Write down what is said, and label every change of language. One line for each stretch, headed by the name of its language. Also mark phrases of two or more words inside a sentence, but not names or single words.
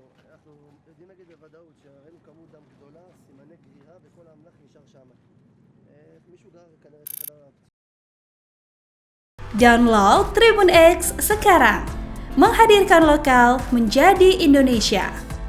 Hebrew: אנחנו יודעים להגיד בוודאות שראינו כמות דם גדולה, סימני גרירה וכל האמל"ח נשאר שם. מישהו גר כנראה את החדר הפציעה.
Indonesian: Download Tribun X sekarang, menghadirkan lokal menjadi Indonesia.